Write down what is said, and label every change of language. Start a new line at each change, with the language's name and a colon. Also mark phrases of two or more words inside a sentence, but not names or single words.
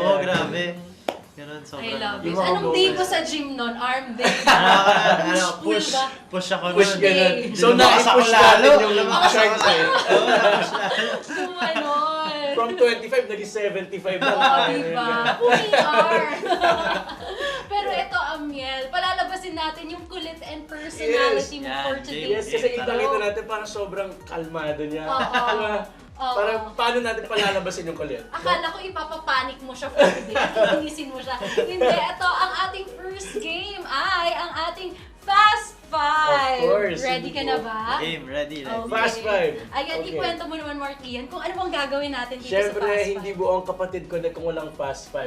English: Yeah.
Filipino: grabe. Ganun,
English: I
Filipino: sobrang.
English: love it.
Filipino: Yung mga Anong day mo moments. sa gym nun?
English: Arm day?
Filipino: Push. Push ako Push nun. ganun. day. So, na-push natin yung shorts eh. Tumanon. From 25, naging 75 na. Oo, diba?
English: Who we are.
Filipino: Pero ito, Amiel, palalabasin natin yung kulit
English: and personality
Filipino: mo
English: Yes. for
Filipino: Yan,
English: today's
Filipino: Yes, kasi
English: show.
Filipino: kita natin parang sobrang kalmado niya. Oo. Diba? Oo. Parang paano natin palalabasin yung kulit? Akala ko ipapapanik mo siya
English: for today
Filipino: at iinisin mo siya. Hindi, ito ang ating
English: first game
Filipino: ay ang ating Fast Five.
English: Of course,
Filipino: Ready ka na ba?
English: Game, ready. Okay. Fast Five.
Filipino: Ayan,
English: Okay.
Filipino: ikwento mo naman, Markian, kung ano bang gagawin natin dito Siyempre, sa Fast hindi Five. buong kapatid ko na kung walang Fast Five.